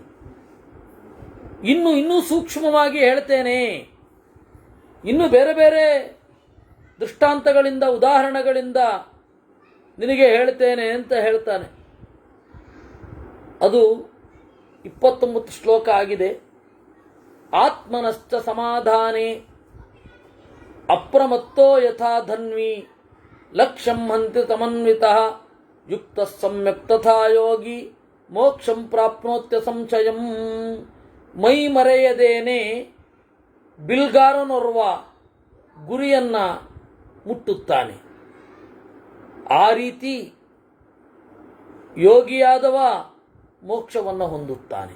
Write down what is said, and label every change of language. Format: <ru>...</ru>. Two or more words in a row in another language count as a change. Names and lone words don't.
<kn>ಇನ್ನೂ ಸೂಕ್ಷ್ಮವಾಗಿ ಹೇಳ್ತೇನೆ, ಇನ್ನು ಬೇರೆ ಬೇರೆ ದೃಷ್ಟಾಂತಗಳಿಂದ ಉದಾಹರಣೆಗಳಿಂದ ನಿನಗೆ ಹೇಳ್ತೇನೆ ಅಂತ ಹೇಳ್ತಾನೆ. ಅದು 29 ಶ್ಲೋಕ ಆಗಿದೆ.</kn> <sa>ಆತ್ಮನಶ್ಚ ಸಮಾಧಾನೆ ಅಪ್ರಮತ್ತೋ ಯಥಾ ಧನ್ವಿ ಲಕ್ಷ್ಯಂ ಹಂತಿ ತಮನ್ವಿತಃ ಯುಕ್ತ ಸಮ್ಯಕ್ ತಥಾ ಯೋಗಿ ಮೋಕ್ಷಂ ಪ್ರಾಪ್ನೋತ್ಯ ಸಂಶಯಂ.</sa> <kn>ಮೈ ಮರೆಯದೇನೆ ಬಿಲ್ಗಾರನೋರ್ವ ಗುರಿಯನ್ನ ಮುಟ್ಟುತ್ತಾನೆ. ಆ ರೀತಿ ಯೋಗಿಯಾದವ ಮೋಕ್ಷವನ್ನು ಹೊಂದುತ್ತಾನೆ.</kn>